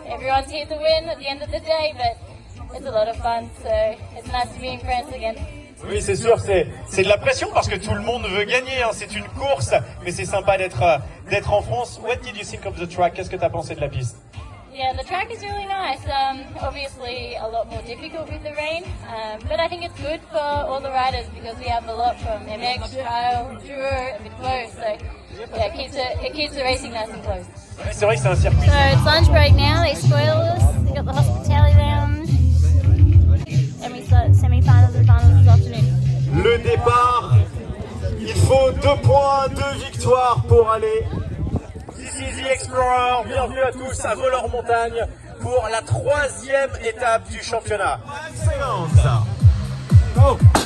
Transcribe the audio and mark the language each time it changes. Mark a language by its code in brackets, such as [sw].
[en] Everyone's here to win at the end of the day, but it's a lot of fun, so it's nice to be in France again. [fr] Oui, c'est sûr, c'est de la pression parce que tout le monde veut gagner, hein. C'est une course, mais c'est sympa d'être en France. [en] What did you think of the track? [fr] Qu'est-ce que tu as pensé de la piste? [en] Yeah, the track is really nice. Obviously a lot more difficult with the rain, but I think it's good for all the riders because we have a lot from MX, Trail, Enduro, a bit close, so yeah, it keeps the racing nice and close. [fr] Ouais, c'est vrai que c'est un circuit. [en] So it's lunch break now. They spoiled us. They got the hospitality lounge, and we start semi-finals and finals this afternoon. [fr] Le départ, il faut 2 points, 2 victoires pour aller. [en] This is [fr] E-Xplorer, bienvenue à tous à Voleur-Montagne pour la 3e étape du championnat. 5 secondes. Go.